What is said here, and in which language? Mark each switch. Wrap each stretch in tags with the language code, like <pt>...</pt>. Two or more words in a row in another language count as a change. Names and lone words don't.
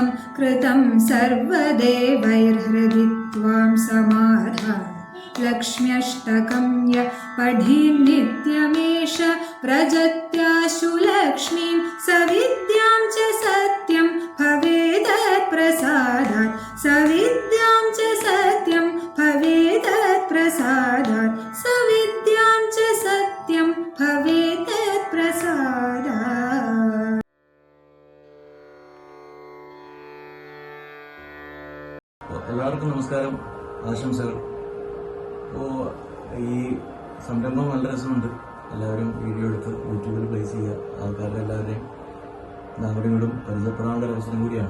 <sa>कृतं सर्वदेवैर्हृदि त्वां समाधाय महालक्ष्म्यष्टकं य पठेन्नित्यमेष व्रजत्याशु लक्ष्मीं सविद्यां च सत्यं भवेदत्प्रसादात् सविद्यां च सत्यं भवेदत्प्रसादात् सविद्यां च सत्यं भवेदत्प्रसादात्.</sa> <ml>എല്ലാവർക്കും നമസ്കാരം, ആശംസകൾ. അപ്പോൾ ഈ സംരംഭം നല്ല രസമുണ്ട്. എല്ലാവരും വീഡിയോ എടുത്ത് യൂട്യൂബിൽ പ്ലേസ് ചെയ്യുക. ആൾക്കാരുടെ എല്ലാവരുടെയും അങ്ങോട്ടും ഇങ്ങോട്ടും പരിചയപ്പെടാനുള്ള ഒരു അവസരം കൂടിയാണ്.</ml>